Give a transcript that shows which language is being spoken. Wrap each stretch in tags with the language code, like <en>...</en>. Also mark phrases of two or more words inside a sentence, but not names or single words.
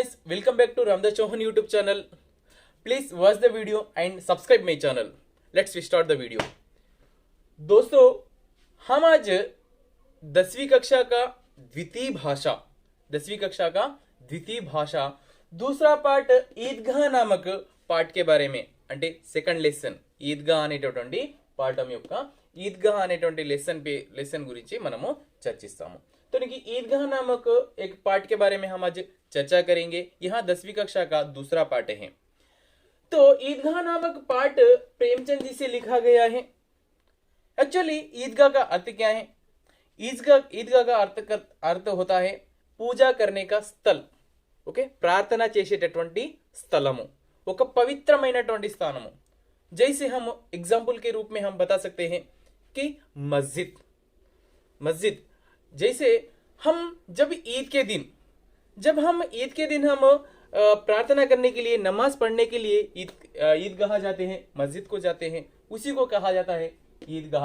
<en>Welcome back to Ramdas Chauhan YouTube channel. Please watch the video and subscribe my channel. Let's start the video.</en> <hi>दोस्तों, हम आज 10वीं कक्षा का द्वितीय भाषा दूसरा पार्ट ईदगाह नामक पार्ट के बारे में</hi> <te>అంటే సెకండ్ లెసన్ ఈద్గాహ్ అనేటటువంటి పాఠం యొక్క ఈద్గాహ్ అనేటువంటి లెసన్ గురించి మనము చర్చిస్తాము.</te> <hi>तो ईदगाह नामक एक पार्ट के बारे में हम आज चर्चा करेंगे. यहाँ 10वीं कक्षा का दूसरा पार्ट है. तो ईदगाह नामक पार्ट प्रेमचंद जी से लिखा गया है. एक्चुअली ईदगाह का अर्थ क्या है? ईदगाह का अर्थ होता है पूजा करने का స్థల్.</hi> <te>ఓకే, ప్రార్థన చేసేటటువంటి స్థలము, ఒక పవిత్రమైనటువంటి స్థానము.</te> <hi>जैसे हम एग्जाम्पल के रूप में हम बता सकते हैं कि मस्जिद जैसे हम जब ईद के दिन हम प्रार्थना करने के लिए, नमाज पढ़ने के लिए ईदगाह जाते हैं, मस्जिद को जाते हैं, उसी को कहा जाता है ईदगाह.</hi>